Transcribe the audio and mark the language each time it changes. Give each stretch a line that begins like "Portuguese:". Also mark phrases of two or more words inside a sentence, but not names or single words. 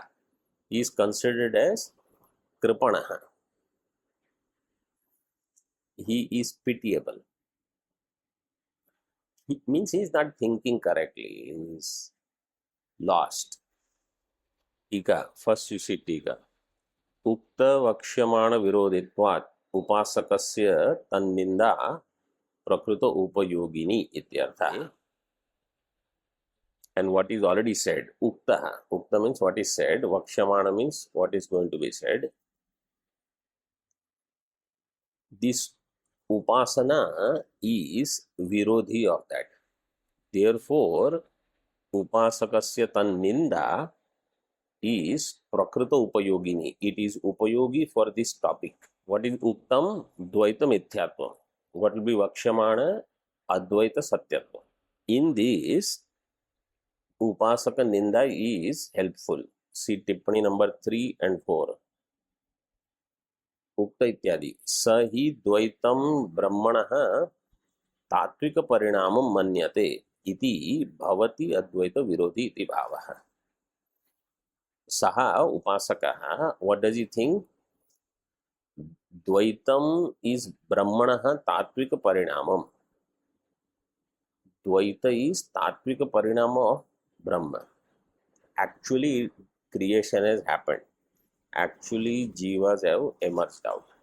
English: He is considered as Kripanaha. He is pitiable. It means he is not thinking correctly. He is lost. Tika, first you see Tika.
Sanskrit: उक्त वक्ष्यमाण विरोधित्वात् उपासकस्य तन्निन्दा प्रकृत उपयोगिनी इत्यर्थः.
English: And what is already said, ukta. Ukta means what is said, vakshyamana means what is going to be said. This upasana is virodhi of that. Therefore,
Sanskrit: उपासकस्य तन्निन्दा
English: is
Sanskrit: प्राकृत उपयोगिनी.
English: It is Upayogi for this topic. What is Uktam?
Sanskrit: द्वैत मिथ्यात्व.
English: What will be Vakshamana?
Sanskrit: अद्वैत सत्यत्व. In this, उपासक निन्दा is helpful.
English: See Tippani number 3 and 4.
Sanskrit: उक्त इत्यादि. सहि द्वैतम् ब्रह्मणः तात्त्विक परिणामम् मन्यते इति भवति अद्वैत विरोधी इति भावः. सः उपासकः,
English: what does he think?
Sanskrit: द्वैतम् is ब्रह्मणः तात्त्विक परिणामम्.
English: Dvaita is
Sanskrit: तात्त्विक परिणाम
English: of Brahma. Actually, creation has happened. Actually, jivas have emerged out.